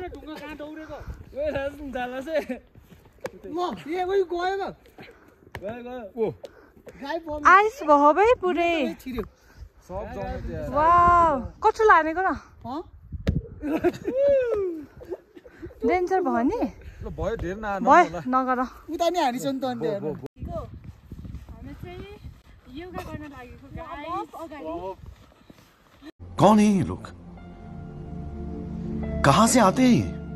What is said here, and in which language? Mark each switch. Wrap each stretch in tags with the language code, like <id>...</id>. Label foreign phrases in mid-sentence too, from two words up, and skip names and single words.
<ne>आइस भयो भाइ पुरै वाउ कस्तो लानेको न डेन्जर भयो नि भयो धेर भयो नगर उता नि हानिस नि त अन्त हामी चाहिँ योगा गर्न लागेको गाइस अगाडि</ne> <hi>कौन है ये लोग कहाँ से आते हैं</hi>